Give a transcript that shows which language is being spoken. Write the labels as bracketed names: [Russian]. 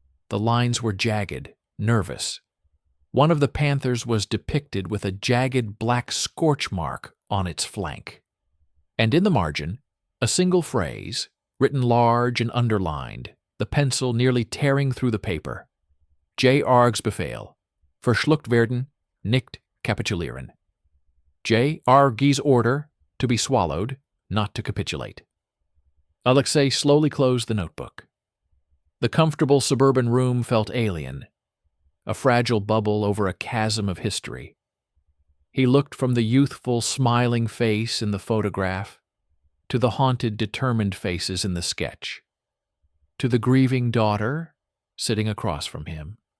[English] The lines were jagged, nervous. One of the panthers was depicted with a jagged black scorch mark on its flank. And in the margin, a single phrase, written large and underlined, the pencil nearly tearing through the paper. J. [German] Arg's Befehl, verschluckt werden, nicht kapitulieren. J. [English] Arg's order, to be swallowed, not to capitulate. Alexei slowly closed the notebook. The comfortable suburban room felt alien, a fragile bubble over a chasm of history. He looked from the youthful, smiling face in the photograph to the haunted, determined faces in the sketch, to the grieving daughter sitting across from him.